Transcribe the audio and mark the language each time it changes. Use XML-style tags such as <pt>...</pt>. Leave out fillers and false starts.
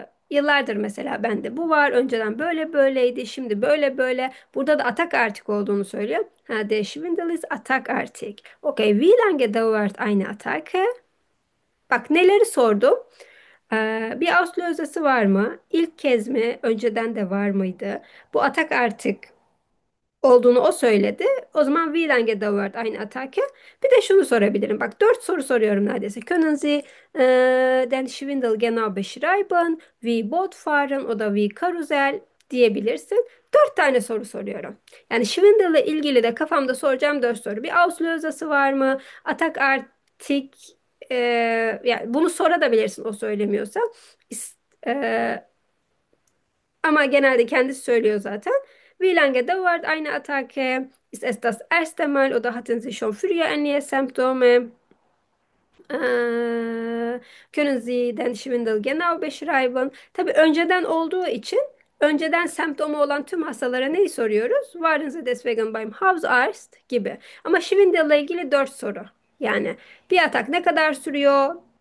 <tr>Yıllardır mesela bende bu var. Önceden böyle böyleydi. Şimdi böyle böyle. Burada da atak artık olduğunu söylüyor.</tr> <de>Ha, der Schwindel ist</de> <tr>atak artık.</tr> <de>Okay, wie lange dauert eine Attacke?</de> <tr>Bak neleri sordum. Bir Auslöser'si var mı? İlk kez mi? Önceden de var mıydı? Bu atak artık olduğunu o söyledi. O zaman</tr> <de>wie lange dauert eine Attacke?</de> <tr>Bir de şunu sorabilirim. Bak dört soru soruyorum neredeyse.</tr> <de>Können Sie den Schwindel genau beschreiben? Wie Boot fahren oder wie Karussell</de> <tr>diyebilirsin. Dört tane soru soruyorum. Yani Schwindel'le ilgili de kafamda soracağım dört soru. Bir Auslöser'si var mı? Atak artık yani bunu sonra da bilirsin o söylemiyorsa. Ama genelde kendisi söylüyor zaten.</tr> <de>Wie lange dauert eine Attacke? Ist es das erste Mal oder hatten Sie schon früher ähnliche Symptome? Können Sie den Schwindel genau beschreiben?</de> <tr>Tabii önceden olduğu için önceden semptomu olan tüm hastalara neyi soruyoruz?</tr> <de>Waren Sie deswegen beim Hausarzt gibi.</de> <tr>Ama Schwindel'le ilgili 4 soru. Yani bir atak ne kadar sürüyor?</tr>